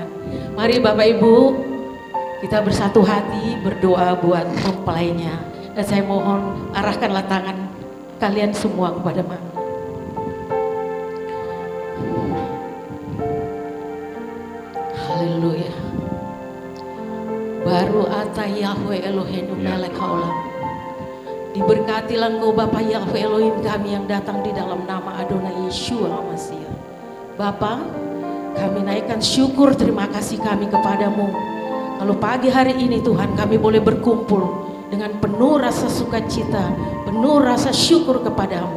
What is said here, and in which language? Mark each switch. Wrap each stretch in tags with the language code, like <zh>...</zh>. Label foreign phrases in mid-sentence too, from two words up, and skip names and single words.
<id>Mari Bapak Ibu, kita bersatu hati berdoa buat mempelainya. Dan saya mohon arahkanlah tangan kalian semua kepada Mami. Haleluya.</id> <he>ברוך אתה יהוה אלהינו מלך העולם.</he> <id>Diberkatilah engkau Bapa Yahweh Elohim kami yang datang di dalam nama</id> <he>אדוני ישוע המשיח.</he> <id>Bapa, kami naikkan syukur terima kasih kami kepadamu. Kalau pagi hari ini Tuhan kami boleh berkumpul dengan penuh rasa sukacita, penuh rasa syukur kepadamu.</id>